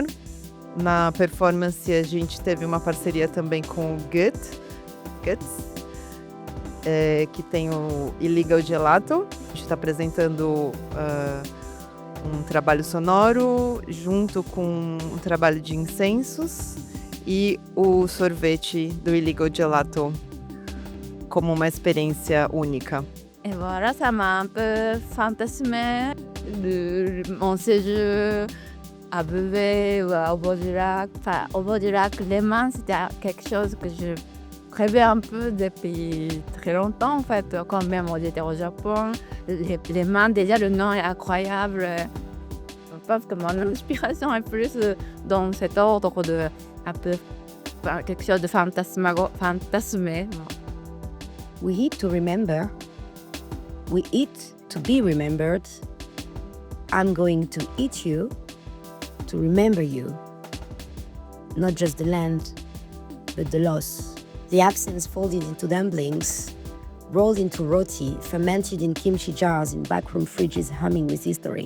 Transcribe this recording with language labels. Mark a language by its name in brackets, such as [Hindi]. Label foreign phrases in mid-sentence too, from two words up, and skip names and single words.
[Portuguese] Na performance a gente teve uma parceria também com o Guts, que tem o Illegal Gelato. A gente está apresentando um trabalho sonoro junto com um trabalho de incensos e o sorvete do Illegal Gelato como uma experiência única. [French] Et voilà, ça m'a un peu fantasmé mon séjour à Vevey ou à Aubois-du-Lac. Enfin, Aubois-du-Lac, les mains, c'était quelque chose que je rêvais un peu depuis très longtemps, en fait. Quand même, on était au Japon. Les mains, déjà, le nom est incroyable. Je pense que mon inspiration est plus dans cet ordre de un peu quelque chose de fantasmé. [English] We eat to remember. We eat to be remembered. I'm going to eat you to remember you. Not just the land, but the loss. The absence folded into dumplings, rolled into roti, fermented in kimchi jars in backroom fridges humming with history.